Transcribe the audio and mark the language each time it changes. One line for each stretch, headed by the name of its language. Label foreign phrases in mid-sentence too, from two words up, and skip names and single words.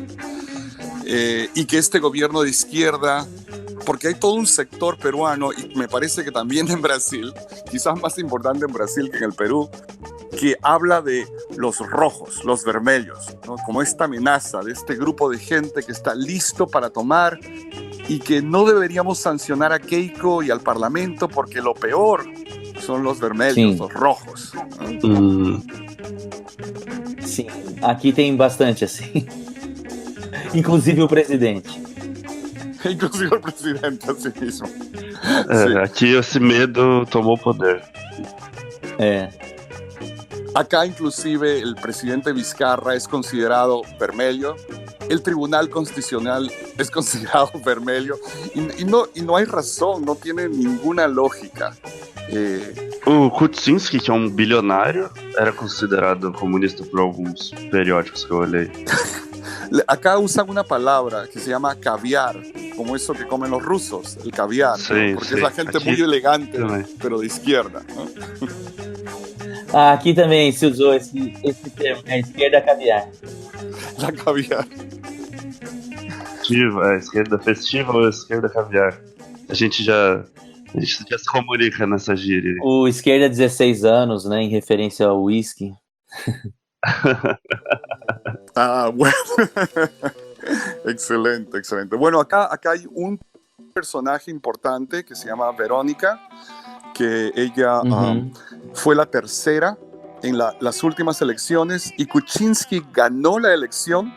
Spanish: Y que este gobierno de izquierda, porque hay todo un sector peruano, y me parece que también en Brasil, quizás más importante en Brasil que en el Perú, que habla de los rojos, los vermelhos, ¿no? Como esta amenaza de este grupo de gente que está listo para tomar y que no deberíamos sancionar a Keiko y al Parlamento porque lo peor son los vermelhos, los rojos, ¿no?
Portuguese: Sim, aqui tem bastante assim. Inclusive o presidente.
Spanish: Inclusive el presidente a sí mismo.
Portuguese: Aqui esse medo tomou poder.
Spanish: Acá inclusive el presidente Vizcarra es considerado vermelho, el Tribunal Constitucional es considerado vermelho y no hay razón, no tiene ninguna lógica.
Portuguese: O Kuczynski, que é bilionário, era considerado comunista por alguns periódicos que eu olhei.
Spanish: Acá usan una palabra que se llama caviar, como eso que comen los rusos, el caviar, sí, ¿no? Porque es la gente aquí, muy elegante, pero de izquierda, ¿no?
Portuguese: Aqui também se usou esse termo, a esquerda caviar.
Spanish: La caviar.
Portuguese: A esquerda festiva ou a esquerda caviar? A gente já se comunica nessa gíria. O esquerda 16 anos, né, em referência ao whisky.
Spanish: Bueno. Excelente. Bueno, acá hay un personaje importante que se llama Verónica, que ella fue la tercera en las últimas elecciones y Kuczynski ganó la elección.